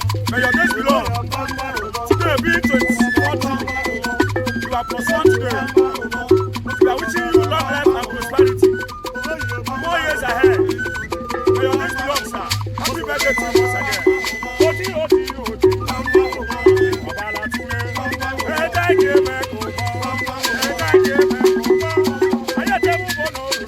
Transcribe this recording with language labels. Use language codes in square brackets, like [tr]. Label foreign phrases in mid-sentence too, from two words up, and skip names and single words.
[en] May your days be long. Today being twenty-fourth June, you are plus one today. We are wishing you long life and prosperity. More years ahead. May your days be long, sir. Happy birthday to you once again. [yo] Odi, odi, odi. Obala Tunde. Ẹ jẹ́ kí ẹ mẹ́kọ̀ọ́ bọ̀. Ẹ jẹ́ kí ẹ mẹ́kọ̀ọ́ bọ̀. Ayé tẹ́ mú bọ̀.